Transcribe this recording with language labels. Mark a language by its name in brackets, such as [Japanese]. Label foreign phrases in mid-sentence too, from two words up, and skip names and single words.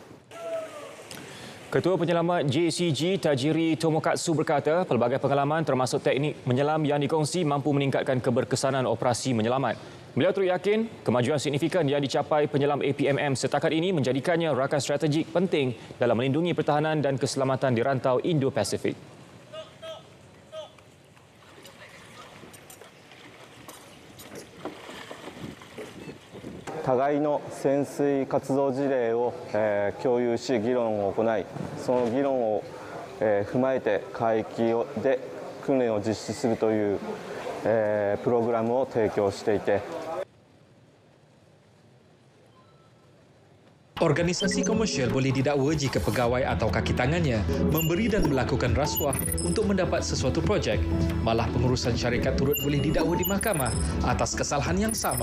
[Malay] Ketua Penyelamat JCG Tajiri Tomokatsu berkata pelbagai pengalaman termasuk teknik menyelam yang dikongsi mampu meningkatkan keberkesanan operasi menyelamat. Beliau turut yakin kemajuan signifikan yang dicapai penyelam APMM setakat ini menjadikannya rakan strategik penting dalam melindungi pertahanan dan keselamatan di rantau Indo-Pasifik. [Japanese] 互いの潜水活動事例を共有し議論を行い、その議論を踏まえて海域で訓練を実施するというプログラムを提供していて。 [Malay] Organisasi komersial boleh didakwa jika pegawai atau kaki tangannya memberi dan melakukan rasuah untuk mendapat sesuatu projek. Malah pengurusan syarikat turut boleh didakwa di mahkamah atas kesalahan yang sama.